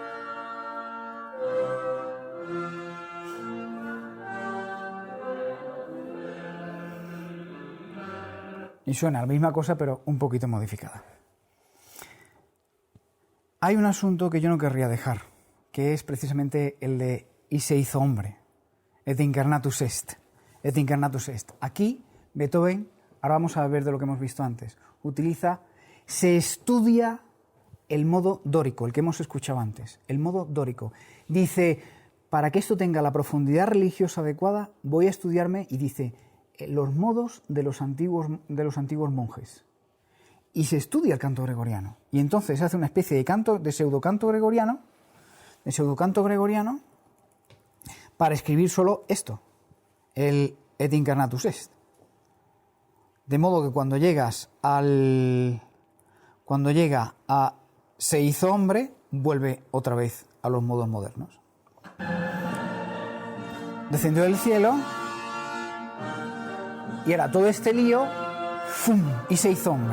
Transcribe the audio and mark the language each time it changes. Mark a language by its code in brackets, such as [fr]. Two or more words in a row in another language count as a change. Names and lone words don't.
[es] Y suena la misma cosa, pero un poquito modificada. Hay un asunto que yo no querría dejar, que es precisamente el de y se hizo hombre. [la] Et incarnatus est. Et incarnatus est. [es] Aquí, Beethoven, ahora vamos a ver de lo que hemos visto antes, se estudia el modo dórico, el que hemos escuchado antes, el modo dórico. Dice, para que esto tenga la profundidad religiosa adecuada, voy a estudiarme, y dice, los modos de los antiguos monjes. Y se estudia el canto gregoriano. Y entonces se hace una especie de canto, de pseudocanto gregoriano, para escribir solo esto, el [la] Et incarnatus est. [es] De modo que cuando llega a se hizo hombre, vuelve otra vez a los modos modernos. Descendió del cielo y era todo este lío, ¡fum!, y se hizo hombre.